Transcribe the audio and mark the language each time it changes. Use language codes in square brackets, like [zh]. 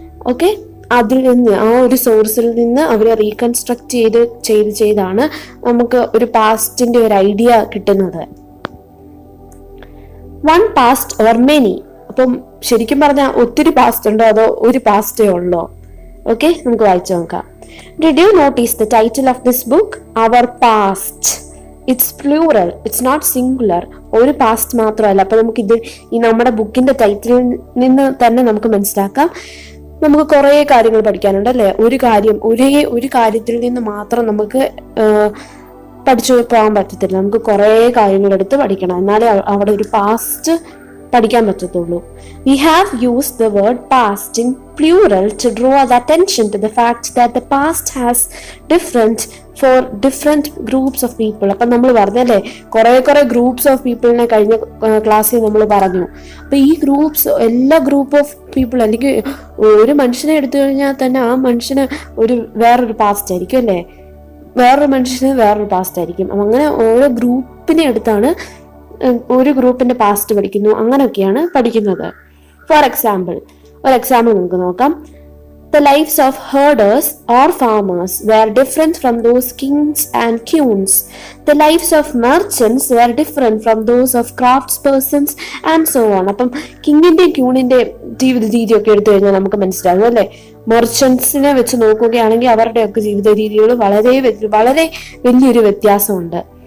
[ml] Okay, അതിൽ നിന്ന് ആ ഒരു സോഴ്സിൽ നിന്ന് അവരെ റീകൺസ്ട്രക്ട് ചെയ്താണ് നമുക്ക് ഒരു പാസ്റ്റിന്റെ ഒരു ഐഡിയ കിട്ടുന്നത്. [en] One past or many. [ml] അപ്പം ശരിക്കും പറഞ്ഞാൽ ഒത്തിരി പാസ്റ്റ് ഉണ്ടോ അതോ ഒരു പാസ്റ്റേ ഉള്ളോ? ഓക്കെ, നമുക്ക് വായിച്ചു നോക്കാം. [en] Did you notice the title of this book? Our past. It's plural. It's not singular. [ml] ഒരു പാസ്റ്റ് മാത്രമല്ല. അപ്പൊ നമുക്ക് ഈ നമ്മുടെ ബുക്കിന്റെ ടൈറ്റിലിൽ നിന്ന് തന്നെ നമുക്ക് മനസ്സിലാക്കാം നമുക്ക് കുറെ കാര്യങ്ങൾ പഠിക്കാനുണ്ട് അല്ലെ. ഒരു കാര്യത്തിൽ നിന്ന് മാത്രം നമുക്ക് പഠിച്ചു പോകാൻ പറ്റത്തില്ല. നമുക്ക് കുറെ കാര്യങ്ങൾ എടുത്ത് പഠിക്കണം, എന്നാലേ അവിടെ ഒരു പാസ്റ്റ് പഠിക്കാൻ പറ്റത്തുള്ളൂ. [en] We have used the word past in plural to draw the attention to the fact that the past has different groups of people. [ml] അപ്പം നമ്മൾ പറഞ്ഞല്ലേ കുറെ ഗ്രൂപ്പ്സ് ഓഫ് പീപ്പിളിനെ കഴിഞ്ഞ ക്ലാസ്സിൽ നമ്മൾ പറഞ്ഞു. അപ്പൊ ഈ എല്ലാ ഗ്രൂപ്പ് ഓഫ് പീപ്പിൾ അല്ലെങ്കിൽ ഒരു മനുഷ്യനെ എടുത്തു കഴിഞ്ഞാൽ തന്നെ ആ മനുഷ്യന് വേറൊരു പാസ്റ്റ് ആയിരിക്കും അല്ലേ, വേറൊരു മനുഷ്യന് വേറൊരു പാസ്റ്റ് ആയിരിക്കും. അങ്ങനെ ഓരോ ഗ്രൂപ്പിനെ എടുത്താണ് ഒരു ഗ്രൂപ്പിന്റെ പാസ്റ്റ് പഠിക്കുന്നു, അങ്ങനെയൊക്കെയാണ് പഠിക്കുന്നത്. [en] for example [ml] നമുക്ക് നോക്കാം. [en] The lives of herders or farmers were different from those kings and queens. The lives of merchants were different from those of craftspersons and so on. [ml] അപ്പം കിങ്ങിന്റെയും ക്യൂണിന്റെയും ജീവിത രീതിയൊക്കെ എടുത്തു കഴിഞ്ഞാൽ നമുക്ക് മനസ്സിലാകും അല്ലെ. മെർച്ചൻസിനെ വെച്ച് നോക്കുകയാണെങ്കിൽ അവരുടെയൊക്കെ ജീവിത രീതികൾ വളരെ വളരെ വലിയൊരു വ്യത്യാസമുണ്ട്.